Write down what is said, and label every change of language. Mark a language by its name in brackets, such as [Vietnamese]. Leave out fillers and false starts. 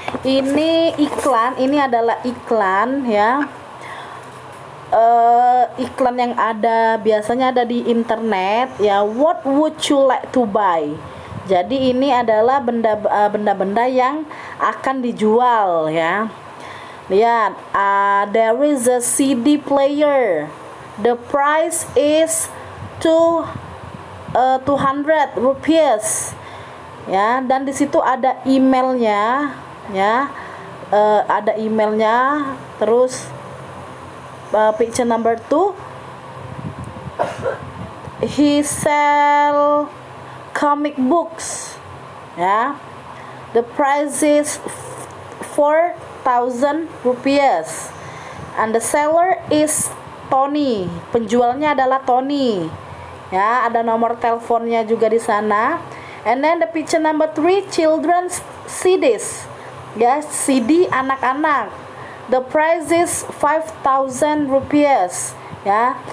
[Indonesian] Ini iklan, ini adalah iklan, ya. Iklan yang ada biasanya ada di internet ya. [English] What would you like to buy? [Indonesian] Jadi ini adalah benda-benda yang akan dijual ya. [English] Lihat, there is a CD player. The price is 200 rupiahs ya. [Indonesian] Dan di situ ada emailnya ya. Ada emailnya. [English] Terus picture number 2, he sell comic books ya. The price is 4,000 rupiahs and the seller is Tony. [Indonesian] Penjualnya adalah Tony ya. Ada nomor teleponnya juga di sana. [English] And then the picture number 3, children's CDs ya, [Indonesian] CD anak-anak. [English] The price is 5,000 rupiahs ya.